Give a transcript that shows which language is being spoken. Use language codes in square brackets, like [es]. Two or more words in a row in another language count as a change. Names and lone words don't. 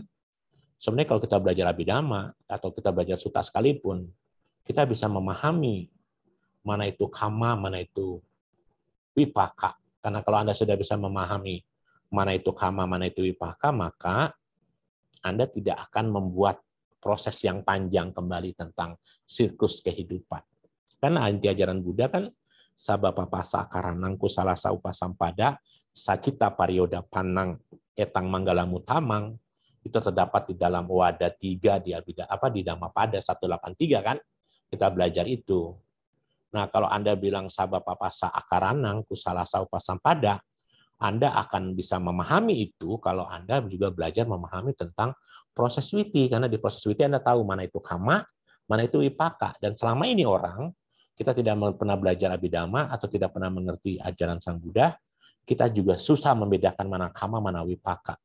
[id] Sebenarnya kalau kita belajar Abhidhamma atau kita belajar Sutta sekalipun, kita bisa memahami mana itu kama, mana itu wipaka. Karena kalau Anda sudah bisa memahami mana itu kama, mana itu wipaka, maka Anda tidak akan membuat proses yang panjang kembali tentang siklus kehidupan. Karena anti ajaran Buddha kan [pi] sabapapasa karanang kusalasa upasampada sacita parioda panang etang manggala mutamang, [id] itu terdapat di dalam Wada 3 di Dhammapada 183 kan, kita belajar itu. Nah, kalau Anda bilang [pi] sabapapasa akaranang kusalasa upasampada, [id] Anda akan bisa memahami itu kalau Anda juga belajar memahami tentang proses witi, karena di proses witi Anda tahu mana itu kama, mana itu wipaka. Dan selama ini kita tidak pernah belajar Abhidhamma atau tidak pernah mengerti ajaran Sang Buddha, kita juga susah membedakan mana kama, mana wipaka.